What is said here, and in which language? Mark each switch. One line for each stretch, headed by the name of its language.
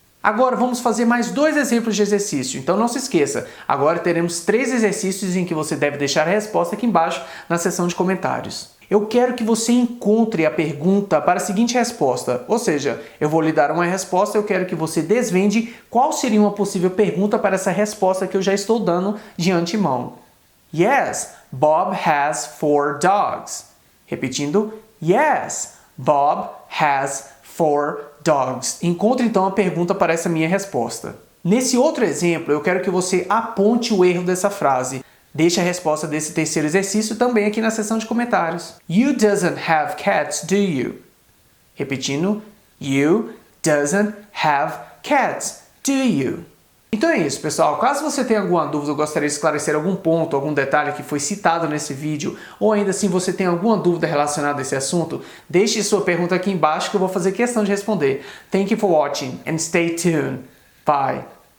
Portuguese: Agora vamos fazer mais 2 exemplos de exercício, então não se esqueça, agora teremos 3 exercícios em que você deve deixar a resposta aqui embaixo na seção de comentários. Eu quero que você encontre a pergunta para a seguinte resposta, ou seja, eu vou lhe dar uma resposta, eu quero que você desvende qual seria uma possível pergunta para essa resposta que eu já estou dando de antemão.
English: Yes, Bob has 4 dogs.
Portuguese: Repetindo,
English: yes, Bob has 4 dogs.
Portuguese: Encontre então a pergunta para essa minha resposta. Nesse outro exemplo, eu quero que você aponte o erro dessa frase. Deixe a resposta desse terceiro exercício também aqui na seção de comentários.
English: You doesn't have cats, do you?
Portuguese: Repetindo,
English: you doesn't have cats, do you?
Portuguese: Então é isso, pessoal. Caso você tenha alguma dúvida ou gostaria de esclarecer algum ponto, algum detalhe que foi citado nesse vídeo, ou ainda assim você tem alguma dúvida relacionada a esse assunto, deixe sua pergunta aqui embaixo que eu vou fazer questão de responder.
English: Thank you for watching and stay tuned. Bye.